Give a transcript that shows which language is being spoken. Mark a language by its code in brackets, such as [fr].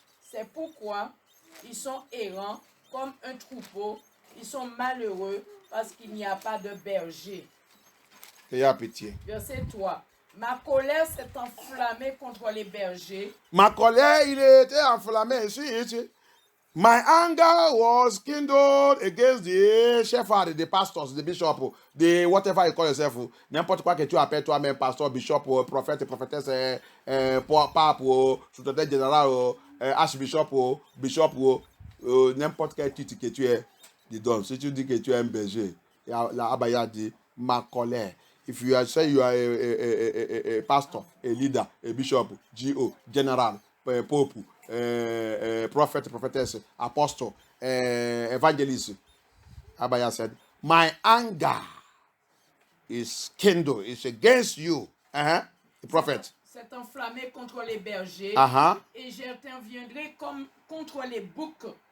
[fr] C'est pourquoi ils sont errants comme un troupeau. Ils sont malheureux parce qu'il n'y a pas de berger. Ayez pitié. Verset 3. Ma colère s'est enflammée contre les bergers. Ma colère, il était enflammé ici. [en] My anger was kindled against the shepherd, the pastors, the bishop, the whatever you call yourself. [fr] N'importe quoi que tu appelles toi-même, pasteur, bishop, prophète, prophétesse, pape, sous-traitant général, archbishop, bishop, n'importe quel titre que tu es, dis donc. Si tu dis que tu es un berger, la Abaya dit, ma colère. [en] If you say you are a pastor, a leader, a bishop, GO, general, pope, prophet, prophetess, apostle, evangelist, Abaya said, my anger is kindled, it's against you, the prophet. [fr] C'est enflammé contre les bergers, et j'interviendrai comme contre les boucs.